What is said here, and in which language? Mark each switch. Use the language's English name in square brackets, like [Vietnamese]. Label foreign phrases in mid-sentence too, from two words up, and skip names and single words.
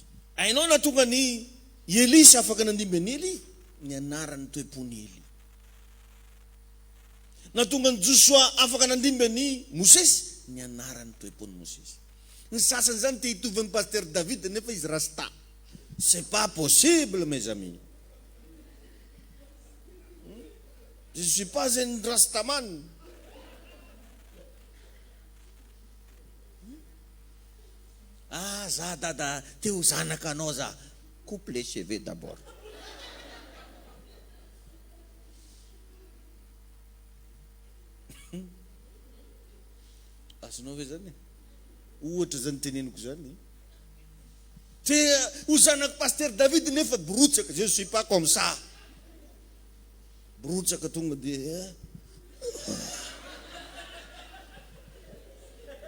[Malagasy] Ainao na tonga ny Eli sy afaka nandimbany Eli, ny anarany toe-pony Eli. Na tonga ny Joshua afaka nandimbany Mosesy, ny anarany toe-pony Mosesy. Ny sasany zany te hitovy amin'ny pasteur David nefa izy rasta. [French] C'est pas possible mes amis. Je ne suis pas un rastaman. [Malagasy] Ah, za dada, teo zanaka anao za. [French] Coupe les cheveux d'abord. [Malagasy] Azonao ve zany? Ohatra zany teneniko zany. Te ho zanaka pasteur David nefa brotsaka. [French] Je ne suis pas comme ça. [Malagasy] Brotsaka tonga dia